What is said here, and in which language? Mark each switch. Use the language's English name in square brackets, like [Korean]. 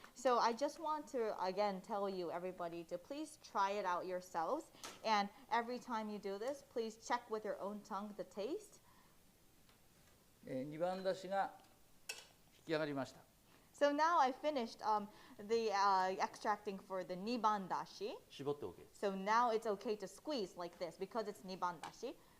[English] So I just want to again tell you, everybody, to please try it out yourselves. And every time you do this, please check with your own tongue the taste. [Japanese] 2番だしが引き上がりました。 [English] So now I finished the extracting for the Nibandashi. [Japanese] 絞って OK です。 [English] So now it's okay to squeeze like this because it's Nibandashi.